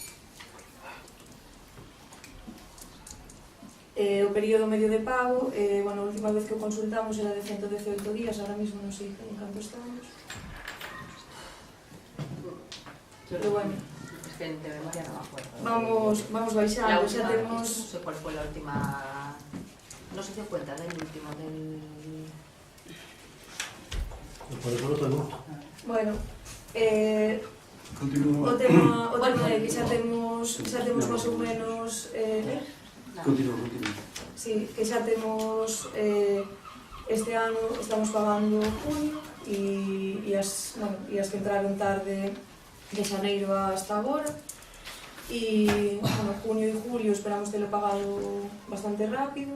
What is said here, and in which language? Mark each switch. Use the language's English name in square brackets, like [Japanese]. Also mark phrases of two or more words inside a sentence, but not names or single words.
[Galician] O período medio de pago, a última vez que o consultamos era de 118 días, [Spanish] ahora mismo [Galician] non sei en canto estamos. [Spanish] Pero bueno, es que de memoria no me acuerdo. [Galician] Vamos baixando, xa temos... [Spanish] No sé cuál fue la última... No se dio cuenta del último, Por eso lo tengo. Bueno, Continúa. [Galician] o tema é que xa temos máis ou menos... [Spanish] Continúa. [Galician] Sí, que xa temos este ano estamos pagando junio e as que entraron tarde de xaneiro hasta agora e junio e julio esperamos telo pagado bastante rápido.